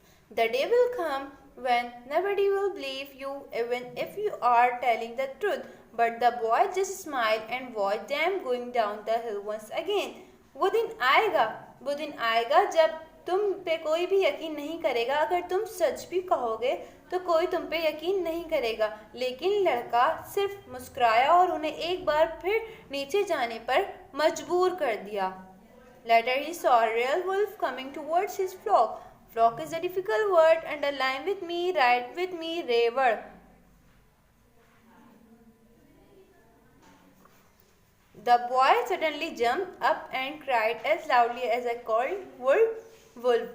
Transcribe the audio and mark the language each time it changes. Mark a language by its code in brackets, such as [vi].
[en] The day will come when nobody will believe you even if you are telling the truth. But the boy just smiled and watched them going down the hill once again. [hi] वो दिन आएगा जब तुम पे कोई भी यकीन नहीं करेगा। अगर तुम सच भी कहोगे तो कोई तुम पे यकीन नहीं करेगा। लेकिन लड़का सिर्फ मुस्कुराया और उन्हें एक बार फिर नीचे जाने पर मजबूर कर दिया। [en] Later he saw a real wolf coming towards his flock. Flock is a difficult word. Underline with me, write with me, रेवड़। The boy suddenly jumped up and cried as loudly as I called, wolf, wolf.